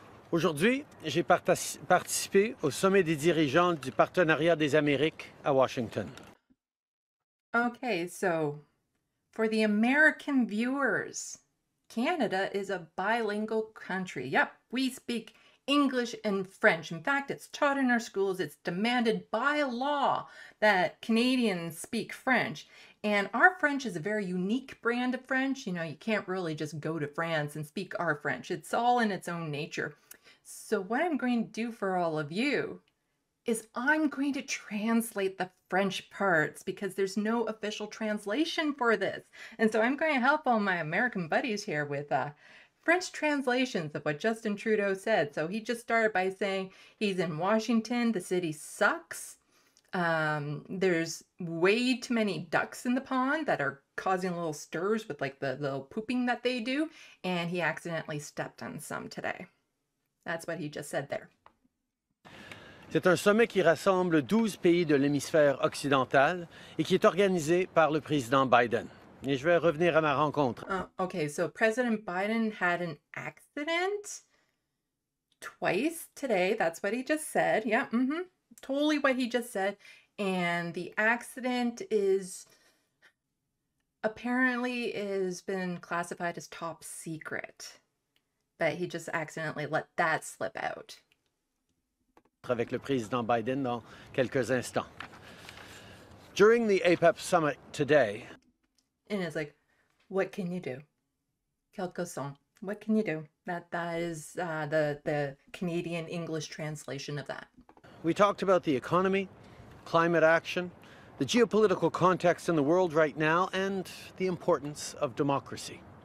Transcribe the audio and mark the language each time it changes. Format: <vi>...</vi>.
<fr>Aujourd'hui, j'ai participé au sommet des dirigeants du Partenariat des Amériques à Washington.</fr> <en>Okay, so for the American viewers, Canada is a bilingual country. Yep, we speak English and French. In fact, it's taught in our schools. It's demanded by law that Canadians speak French. And our French is a very unique brand of French. You know, you can't really just go to France and speak our French. It's all in its own nature. So what I'm going to do for all of you is I'm going to translate the French parts because there's no official translation for this. And so I'm going to help all my American buddies here with French translations of what Justin Trudeau said. So he just started by saying he's in Washington, the city sucks. There's way too many ducks in the pond that are causing little stirs with like the little pooping that they do. And he accidentally stepped on some today. That's what he just said there.</en> <fr>C'est un sommet qui rassemble 12 pays de l'hémisphère occidental et qui est organisé par le président Biden. Et je vais revenir à ma rencontre.</fr> <en>Okay, so President Biden had an accident twice today. That's what he just said. Yeah, totally what he just said. And the accident is apparently has been classified as top secret. But he just accidentally let that slip out.</en> <fr>Avec le président Biden dans quelques instants.</fr> <en>During the APEP summit today. And it's like, what can you do?</en> <fr>Quelques sont.</fr> <en>What can you do? That is the Canadian English translation of that. We talked about the economy, climate action, the geopolitical context in the world right now, and the importance of democracy.</en>